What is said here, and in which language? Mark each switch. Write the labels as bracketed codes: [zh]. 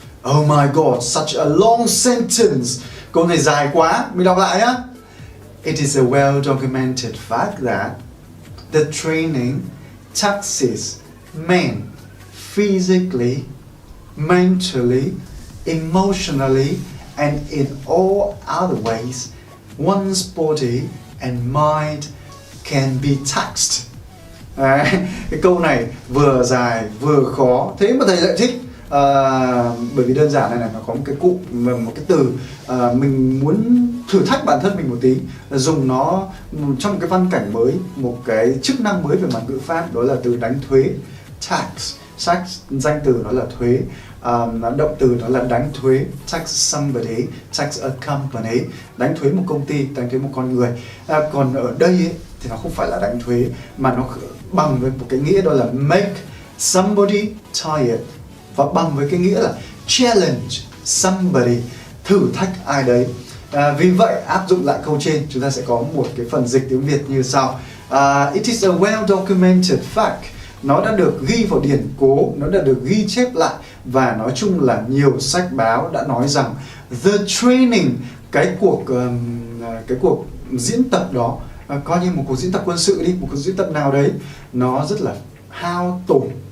[en] Oh my god, such a long sentence. [vi] Câu này dài quá, mình đọc lại nhá. [en] It is a well documented fact that the training taxes men physically, mentally, emotionally and in all other ways one's body and mind can be taxed. [vi] Đấy, cái câu này vừa dài vừa khó, thế mà thầy lại thích. Bởi vì đơn giản này nó có một cái cụm, một cái từ mình muốn thử thách bản thân mình một tí, dùng nó trong một cái văn cảnh mới, một cái chức năng mới về mặt ngữ pháp, đó là từ đánh thuế. Tax, danh từ đó là thuế, động từ đó là đánh thuế. [en] Tax somebody, tax a company, [vi] đánh thuế một công ty, đánh thuế một con người. Còn ở đây ấy, thì nó không phải là đánh thuế mà nó bằng với một cái nghĩa đó là [en] make somebody tired, [vi] và bằng với cái nghĩa là [en] challenge somebody, [vi] thử thách ai đấy. Vì vậy áp dụng lại câu trên, chúng ta sẽ có một cái phần dịch tiếng Việt như sau. [en] It is a well documented fact. [vi] Nó đã được ghi vào điển cố, nó đã được ghi chép lại, và nói chung là nhiều sách báo đã nói rằng [en] the training, [vi] cái cuộc diễn tập đó, coi như một cuộc diễn tập quân sự đi, một cuộc diễn tập nào đấy, nó rất là hao tổn.